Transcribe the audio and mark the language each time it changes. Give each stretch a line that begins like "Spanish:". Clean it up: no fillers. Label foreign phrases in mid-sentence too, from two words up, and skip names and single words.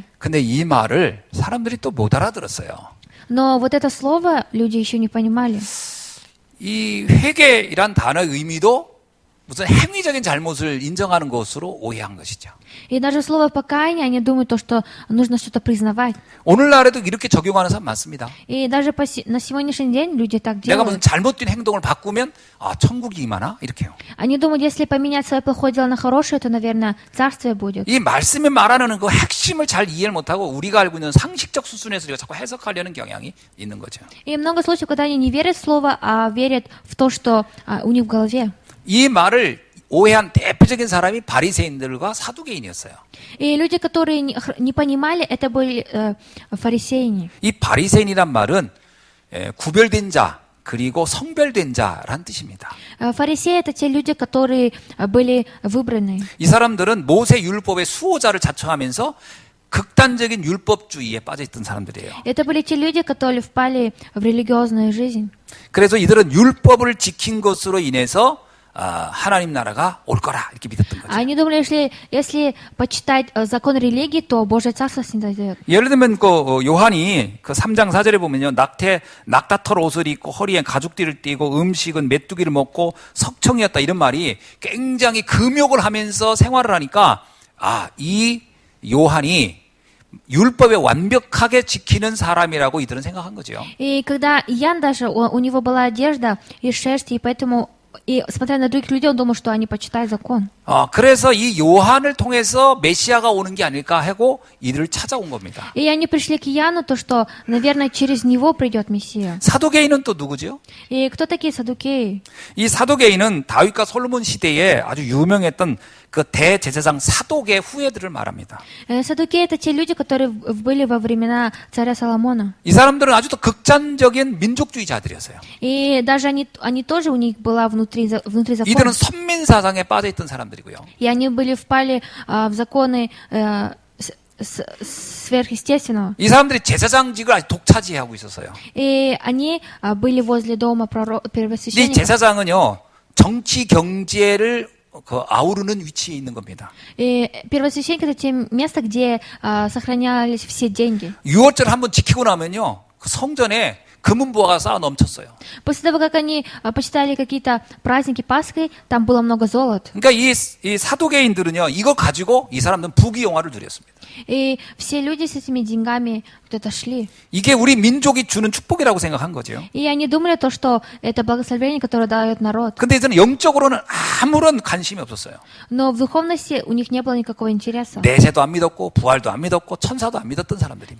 Korean: 근데 이 말을 사람들이 또 못 알아들었어요.
Russian: Но вот это слово люди еще не понимали.
Korean: 이 회개이란 단어의 의미도 무슨 행위적인 잘못을 인정하는 것으로 오해한 것이죠.
Russian: И даже слово покаяние, они думают, то, что нужно что-то признавать.
Korean: 오늘날에도 이렇게 적용하는 사람 많습니다.
Russian: И даже на сегодняшний день люди так
Korean: 내가 무슨
Russian: делают.
Korean: 잘못된 행동을 바꾸면 아 천국이 임하나 이렇게요.
Russian: Они думают, если поменять свое плохое дело на хорошее, то, наверное, царствие будет.
Korean: 이 말씀에 말하는 그 핵심을 잘 이해를 못하고 우리가 알고 있는 상식적 수준에서 우리가 자꾸 해석하려는 경향이 있는 거죠.
Russian: И много случаев, когда они не верят в слово, а верят в то, что у них в голове.
Korean: 이 말을 오해한 대표적인 사람이 바리새인들과 사두개인이었어요.
Russian: И люди, которые не понимали, это были фарисеи.
Korean: 이 바리새인이란 말은 구별된 자 그리고 성별된 자란 뜻입니다.
Russian: Фарисеи — это те люди, которые были выбраны.
Korean: 이 사람들은 모세 율법의 수호자를 자처하면서 극단적인 율법주의에 빠져있던 사람들이에요.
Russian: Это были те люди, которые впали в религиозную жизнь.
Korean: 그래서 이들은 율법을 지킨 것으로 인해서 하나님 나라가 올 거라 이렇게 믿었던 거죠.
Russian: Они думали, что если почитать закон религии, то Божье Царство снизойдет.
Korean: 예를 들면 그 요한이 그 3장 4절에 보면요. 낙타털 옷을 입고 허리에 가죽띠를 띠고 음식은 메뚜기를 먹고 석청이었다 이런 말이 굉장히 금욕을 하면서 생활을 하니까 이 요한이 율법에 완벽하게 지키는 사람이라고 이들은 생각한 거죠.
Russian: И когда Иоанн даже, у него была одежда из шерсти, и поэтому, и смотря на других людей, он думал, что они почитают закон.
Korean: 그래서 이 요한을 통해서 메시아가 오는 게 아닐까 하고 이들을 찾아온 겁니다.
Russian: И они пришли к Иоанну, то что, наверное, через него придет Мессия.
Korean: 사두개인은 또 누구죠?
Russian: И кто такие саддукеи?
Korean: 이 사두개인은 다윗과 솔로몬 시대에 아주 유명했던 그 대제사장 사독의 후예들을 말합니다.
Russian: Саддукеи — это те люди, которые были во времена царя Соломона.
Korean: 이 사람들은 아주 더 극단적인 민족주의자들이었어요.
Russian: И даже они тоже, у них была внутри закона.
Korean: 이들은 선민 사상에 빠져 있던 사람들이고요.
Russian: И они впали в законы сверхъестественного.
Korean: 이 사람들이 제사장직을 아주 독차지하고 있었어요.
Russian: И они были возле дома
Korean: 근데 이
Russian: первосвященника.
Korean: 제사장은요 정치 경제를 아우르는 위치에 있는 겁니다.
Russian: И первосвященник — это те места, где сохранялись все деньги.
Korean: 유월절 한번 지키고 나면요 그 성전에 금은보화가 쌓아 넘쳤어요.
Russian: После того, как они почитали какие-то праздники Пасхи, там было много золота.
Korean: 그러니까 이 사두개인들은요 이거 가지고 이 사람들은 부귀영화를 누렸습니다.
Russian: И все люди с этими деньгами куда-то шли.
Korean: 이게 우리 민족이 주는 축복이라고 생각한 거죠.
Russian: И они думали то, что это благословение, которое дает народ.
Korean: 근데 이들은 영적으로는 아무런 관심이 없었어요.
Russian: Но в духовности у них не было никакого интереса.
Korean: 내세도 안 믿었고 부활도 안 믿었고 천사도 안 믿었던 사람들입니다.